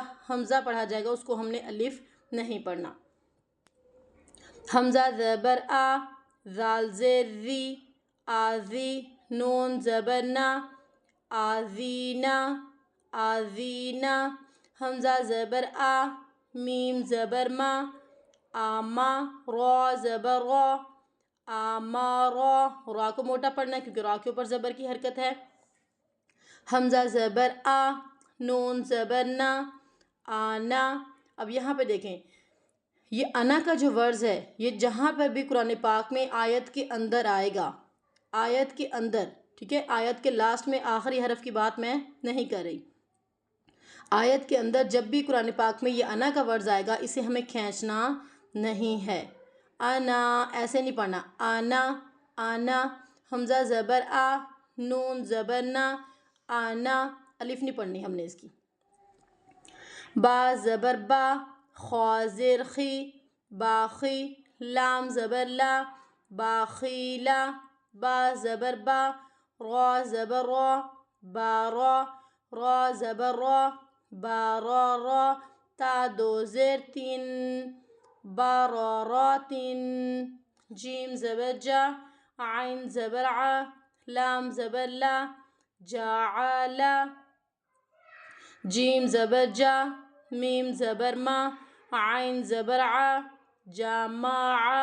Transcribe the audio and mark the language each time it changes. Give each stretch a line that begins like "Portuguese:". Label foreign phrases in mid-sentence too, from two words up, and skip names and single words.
Urdu: حمزہ پڑھا جائے گا، اس کو ہم نے الف نہیں پڑھنا۔ حمزہ زبر آ، ذال زیر ذی، آذی، نون زبر نا، آذینا، آذینا۔ حمزہ زبر آ، میم زبر ما، آما، را زبر را، آمارا۔ را کو موٹا پڑھنا ہے کیونکہ را کے اوپر زبر کی حرکت ہے۔ حمزہ زبر آ، نون زبر نا، آنا۔ اب یہاں پہ دیکھیں، یہ انا کا جو ورز ہے، یہ جہاں پر بھی قرآن پاک میں آیت کے اندر آئے گا، آیت کے اندر، ٹھیک ہے، آیت کے لاسٹ میں آخری حرف کی بات میں نہیں کر رہی، آیت کے اندر جب بھی قرآن پاک میں یہ انا کا ورز آئے گا، اسے ہمیں کھینچنا نہیں ہے۔ انا ایسے نہیں پڑھنا، آنا، آنا۔ حمزہ زبر آ، نون زبر نا، آنا، الف نہیں پڑھنی ہم نے اس کی۔ با زبر با، خا زیر خی، باخی، لام زبر لا، باخیلا، با زبر با، را زبر را، بارا، را زبر را، بارارا، تا دو زیر تین، باراراتن۔ جیم زبر جا، عین زبر ع، لام زبر لا، جاعلا، جیم زبر جا، میم زبر ما، عین زبر ع، جامع۔